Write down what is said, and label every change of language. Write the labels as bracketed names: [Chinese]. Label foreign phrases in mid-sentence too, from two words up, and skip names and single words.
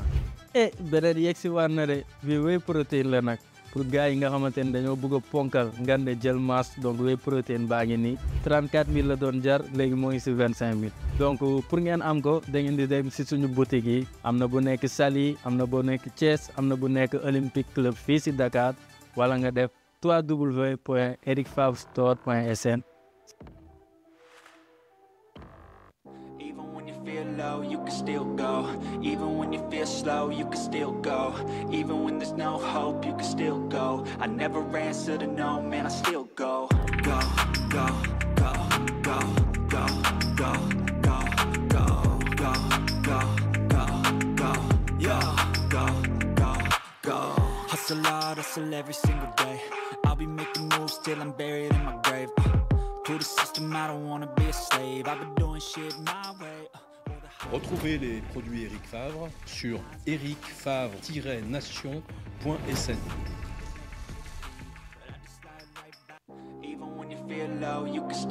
[Wolof] beneen yegg si war na de bii [French] whey protéine [Wolof] la nag pour gars yi nga xamante ne dañoo bëgg a ponkal nga ne jël masse donc [French] whey protéine [Wolof] baa ngi nii 34 000 la doon jar léegi moo ngi si 25 000. [French] donc pour [Wolof] ngeen am ko da ngeen di dem si suñu boutique yi am na bu nekk Saly am na bu nekk Thiès am na bu nekk Olympique Club fii si Dakar wala nga def www.ericfavrestore.sn. [English] Low, you can still go. Even when you feel slow, you can still go. Even when there's no hope, you can still go. I never answer to no, man, I still go. Go, go, go, go, go, go, go, go, go, go, go, go, yeah, go, go, go. Hustle hard, hustle every single day. I'll be making moves till I'm buried in my grave. To the system, I don't wanna be a slave. I've been doing shit my way. [French] Retrouvez les produits Eric Favre sur ericfavre-nation.sn. [English] Even when you feel low, you can still